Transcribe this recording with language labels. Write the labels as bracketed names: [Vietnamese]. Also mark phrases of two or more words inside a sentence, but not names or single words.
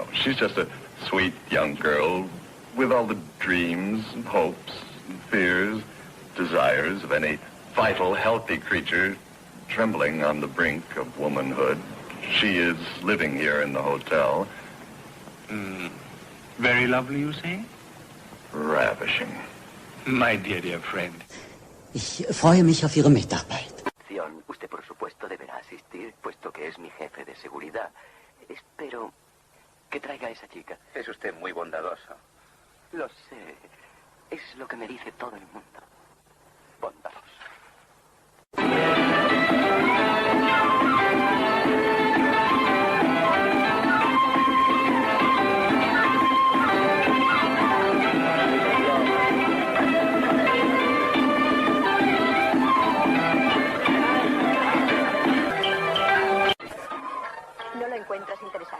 [English] She's just a sweet young girl with all the dreams and hopes and fears, desires of any vital, healthy creature trembling on the brink of womanhood. She is living here in the hotel. Very lovely, you say? Ravishing. My dear friend. [German] Ich freue mich auf Ihre Mitarbeit. [Spanish] Usted, por supuesto, deberá asistir, puesto que es mi jefe de seguridad. Espero que traiga a esa chica. Es usted muy bondadoso. Lo sé. Es lo que me dice todo el mundo. Bondadoso. ¿No lo encuentras interesante?